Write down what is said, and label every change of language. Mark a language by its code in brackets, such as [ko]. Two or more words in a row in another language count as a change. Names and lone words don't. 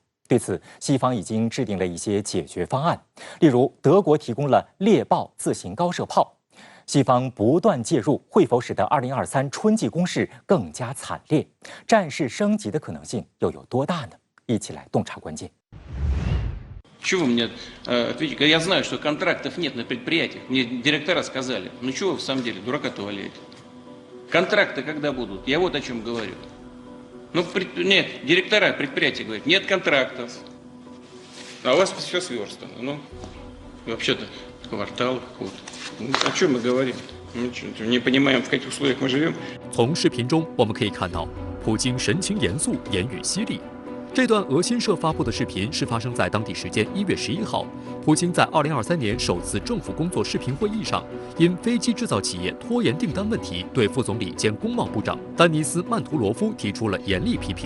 [zh] 对此，西方已经制定了一些解决方案，例如德国提供了猎豹自行高射炮。西方不断介入，会否使得2023春季攻势更加惨烈？战事升级的可能性又有多大呢？一起来洞察关键。 [ru] Чего вы мне ответите? Я знаю, что контрактов нет на предприятиях. Мне директора сказали. Ну чего вы в самом деле, дурака-то валяете? Контракты когда будут? Я вот о чем говорю. Ну, нет, директора предприятия говорят, нет контрактов. А у вас все сверстано. Ну, вообще-то квартал какого-то. Ну, о чем мы говорим? Мы что, не понимаем, в каких условиях мы живем? [zh] 从视频中我们可以看到，普京神情严肃，言语犀利。这段俄新社发布的视频是发生在当地时间1月11号，普京在2023年首次政府工作视频会议上，因飞机制造企业拖延订单问题，对副总理兼工贸部长丹尼斯·曼图罗夫提出了严厉批评。